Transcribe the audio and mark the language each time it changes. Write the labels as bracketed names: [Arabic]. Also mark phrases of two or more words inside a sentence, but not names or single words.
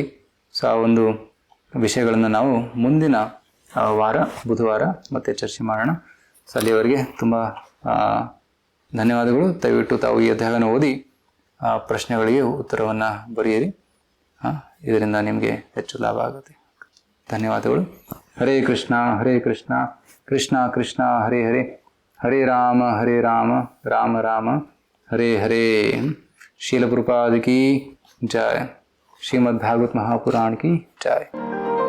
[Kannada] ಸೊ ಆ ಒಂದು ವಿಷಯಗಳನ್ನು ನಾವು ಮುಂದಿನ ವಾರ ಬುಧವಾರ ಮತ್ತೆ ಚರ್ಚೆ ಮಾಡೋಣ. ಸೊ ಅಲ್ಲಿಯವರೆಗೆ ತುಂಬ ಧನ್ಯವಾದಗಳು. ದಯವಿಟ್ಟು ತಾವು ಈ ಅಧ್ಯಾಯವನ್ನು ಓದಿ ಪ್ರಶ್ನೆಗಳಿಗೆ ಉತ್ತರವನ್ನು ಬರೆಯಿರಿ. ಇದರಿಂದ ನಿಮಗೆ ಹೆಚ್ಚು ಲಾಭ ಆಗುತ್ತೆ. ಧನ್ಯವಾದಗಳು. [Sanskrit] ಹರೇ ಕೃಷ್ಣ ಕೃಷ್ಣ ಕೃಷ್ಣ ಹರೇ ಹರೇ, ಹರೇ ರಾಮ ರಾಮ ರಾಮ ಹರೇ ಹರೇ. [Hindi] शील प्रभुपाद की जय. श्रीमद् भागवत महापुराण की जय.